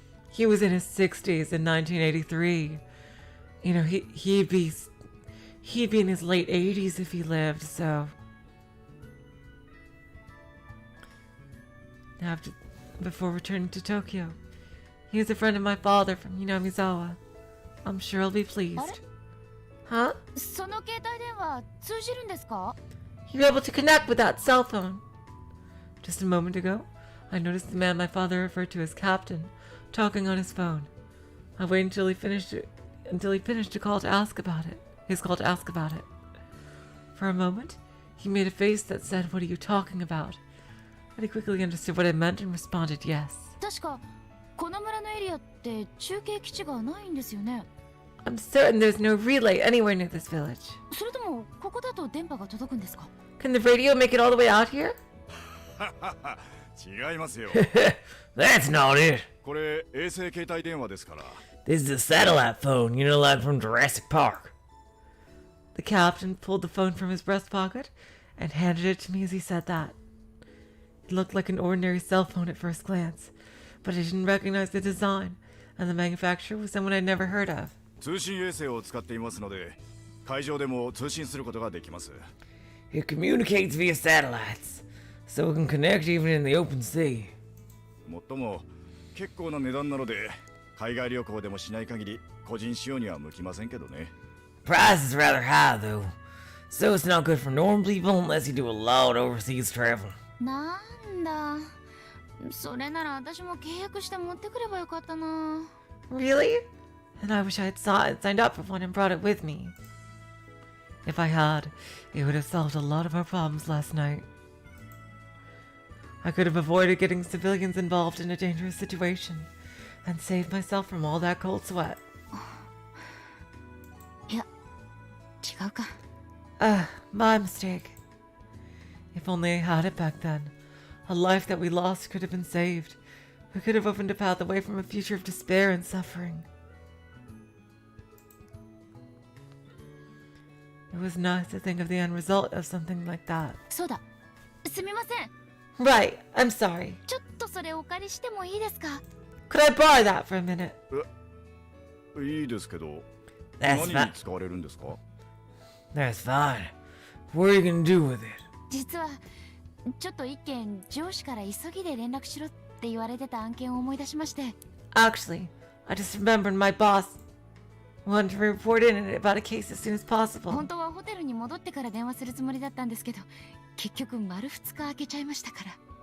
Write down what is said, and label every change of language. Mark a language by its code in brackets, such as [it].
[en] He was in his 60s in 1983. You know, he'd be in his late 80s if he lived, so. Before returning to Tokyo, he was a friend of my father from Hinamizawa. I'm sure he'll be pleased. Huh? [ja] その携帯電話通じるんですか? [en] You're able to connect with that cell phone. Just a moment ago, I noticed the man my father referred to as Captain talking on his phone. I waited until he finished to call to ask about it. His call to ask about it. For a moment, he made a face that said, "What are you talking about?" But he quickly understood what I meant and responded yes. [ja] 確かこの村のエリアって中継基地がないんですよね。 [en] I'm certain there's no relay anywhere near this village. [ja] それともここだと電波が届くんですか? [en] Can the radio make it all the way out here? [ja] 違いますよ。 [en] That's not it. [ja] これ衛星携帯電話ですから。 [en] This is a satellite phone, you know, like from Jurassic Park. The captain pulled the phone from his breast pocket and handed it to me as he said that. It looked like an ordinary cell phone at first glance, but I didn't recognize the design, and the manufacturer was someone I'd never heard of. [ja] 通信衛星を使っていますので、海上でも通信することができます。 [en] It communicates via satellites, so it can connect even in the open sea. [ja] もっとも結構な値段なので、海外旅行でもしない限り個人使用には向きませんけどね。 [en] Price is rather high though, so it's not good for normal people unless you do a lot of overseas travel. [ja] なんだ。それなら私も契約して持ってくればよかったな。 [en] Really? And I wish I had signed up for one and brought it with me. If I had, it would have solved a lot of our problems last night. I could have avoided getting civilians involved in a dangerous situation and saved myself from all that cold sweat. [ja] いや、違うか。 [en] My mistake. If only I had it back then. A life that we lost could have been saved. We could have opened a path away from a future of despair and suffering. It was nice to think of the end result of something like that. [ja] そうだ。すみません。 [en] Right, I'm sorry. [ja] ちょっとそれお借りしてもいいですか? [en] Could I borrow that for a minute? [ja] いいですけど、 [en] That's [ja] 何に使われるんですか? [en] That's fine. What are you gonna do with it? [ja] 実はちょっと一件上司から急ぎで連絡しろって言われてた案件を思い出しまして。 [en] Actually, I just remembered my boss wanted to report in about a case as soon as possible. [ja] 本当はホテルに戻ってから電話するつもりだったんですけど、結局丸2日空けちゃいましたから。